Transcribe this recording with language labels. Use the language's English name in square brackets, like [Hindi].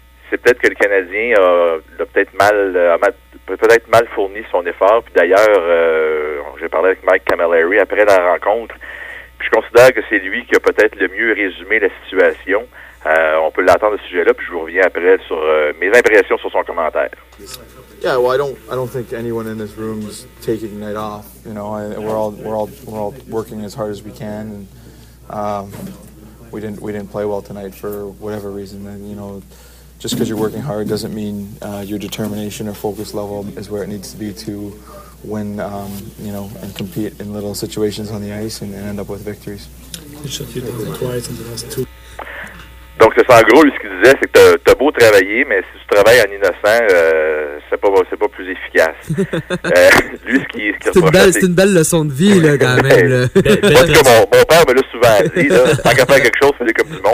[French] C'est peut-être que le Canadien a peut-être mal fourni son effort. Puis d'ailleurs, j'ai parlé avec Mike Camilleri après la rencontre. Puis je considère que c'est lui qui a peut-être le mieux résumé la situation. On peut l'entendre à ce sujet-là, puis je vous reviens après sur mes impressions sur son commentaire. [English] Yeah, well, I don't think anyone in this room is taking night off. You know, we're all working as hard as we can, and we didn't play well tonight for whatever reason. And you know, just because you're working hard doesn't mean your determination or focus level is where it needs to be to win. You know, and compete in little situations on the ice and end up with victories. [French] Donc, c'est ça, en gros, lui, ce qu'il disait, c'est que t'as beau travailler, mais si tu travailles en innocent, c'est pas plus efficace. Lui, ce qu'il reproche, c'est une belle leçon de vie, là, quand même. Là. Parce que mon père me l'a souvent dit, là, tant qu'à faire quelque chose, fais-le comme tout le monde,